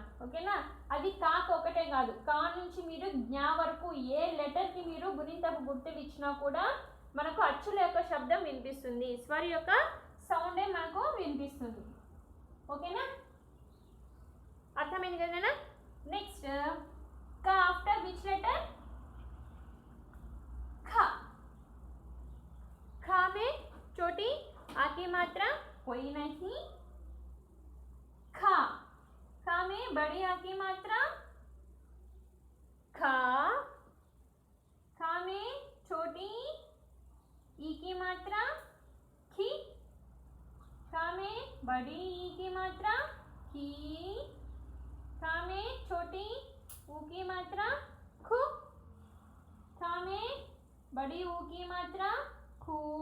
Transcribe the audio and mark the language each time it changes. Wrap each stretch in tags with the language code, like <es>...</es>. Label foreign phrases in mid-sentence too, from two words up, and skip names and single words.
<te>ఓకేనా, అది కాకు ఒకటే కాదు, కా నుంచి మీరు జ్ఞా వరకు ఏ లెటర్కి మీరు గుణింతపు గుర్తులు ఇచ్చినా కూడా మనకు అచ్చుల యొక్క శబ్దం వినిపిస్తుంది, స్వర్ యొక్క సౌండే మనకు వినిపిస్తుంది. ఓకేనా, అర్థమైంది కదా.</te> <en>next ka after which letter,</en> <hi>खा, खा में छोटी आ की मात्रा कोई नहीं, खा, खा में बड़ी आ की मात्रा खा, खा में छोटी ई की मात्रा खी, खा में बड़ी ई की मात्रा की, खा में छोटी ऊ की मात्रा खू, खा में बड़ी ऊ की मात्रा खू,</hi>